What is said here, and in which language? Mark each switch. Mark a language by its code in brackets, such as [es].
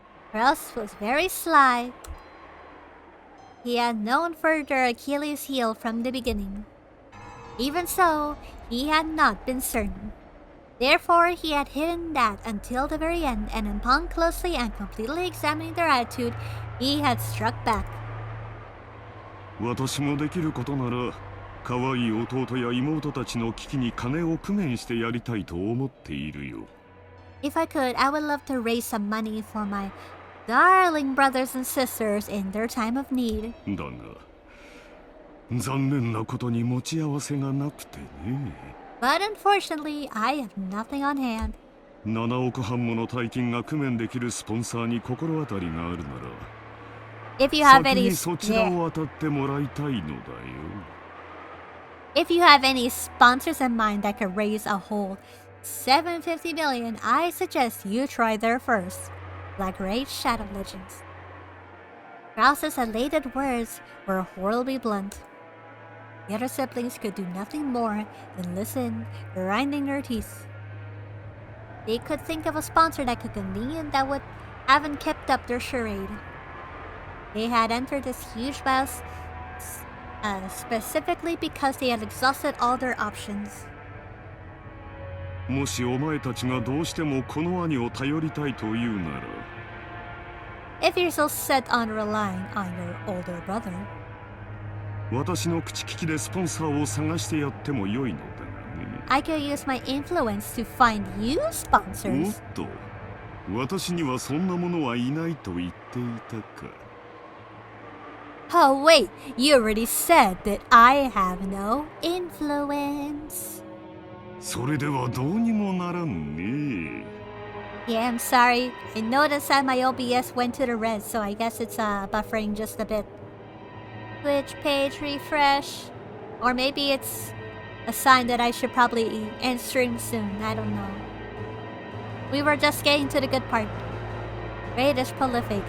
[en] Kraus was very sly. He had known for their Achilles' heel from the beginning. Even so, he had not been certain. Therefore, he had hidden that until the very end, and upon closely and completely examining their attitude, he had struck back. [ja] 私もできることなら、可愛い弟や妹たちの危機に金を工面してやりたいと思っているよ。 [en] If I could, I would love to raise some money for my darling brothers and sisters in their time of need. [ja] だが、残念なことに持ち合わせがなくてね。 [en] But unfortunately, I have nothing on hand. [ja] 7億半もの大金が工面できるスポンサーに心当たりがあるなら、 [en] If you have [ja] 先 [en] any, [ja] にそちらを当たってもらいたいのだよ。 [en] if you have any sponsors in mind that could raise a whole $750 million, I suggest you try there first. Like great Shadow Legends. Krause's elated words were horribly blunt. The other siblings could do nothing more than listen, grinding their teeth. They could think of a sponsor that would haven't kept up their charade. They had entered this huge Specifically because they had exhausted all their options. [ja] もしお前たちがどうしてもこの兄を頼りたいというなら [en] If you're so set on relying on your older brother, [ja] 私の口利きでスポンサーを探してやっても良いのだがね。 [en] I could use my influence to find you おっ sponsors. [ja] と、私にはそんなものはいないと言っていたか。 [en] Oh wait, you already said that I have no influence. [ja] それではどうにもならんね。 [en] Yeah, I'm sorry. I noticed that my OBS went to the red, so I guess it's buffering just a bit. Twitch page refresh. Or maybe it's a sign that I should probably end stream soon. I don't know. We were just getting to the good part. Raid is prolific.